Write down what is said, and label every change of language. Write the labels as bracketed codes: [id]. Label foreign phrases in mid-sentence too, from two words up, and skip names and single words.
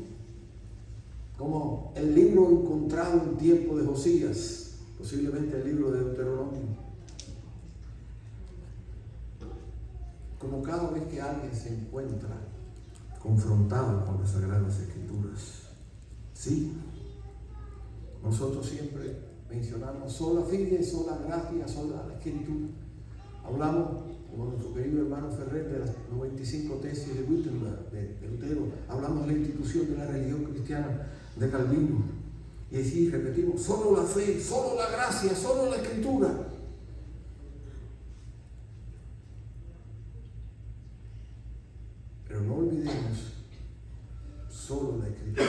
[es] Como el libro encontrado en tiempo de Josías, posiblemente el libro de Deuteronomio. Como cada vez que alguien se encuentra confrontado con las Sagradas Escrituras, sí, nosotros siempre mencionamos [la] sola fide, sola gratia, [es] sola escritura. Hablamos como nuestro querido hermano Ferrer de las 95 tesis de Wittenberg, de Lutero. Hablamos de la institución de la religión cristiana de Calvino. Y así repetimos, solo la fe, solo la gracia, solo la escritura. Pero no olvidemos, solo la escritura.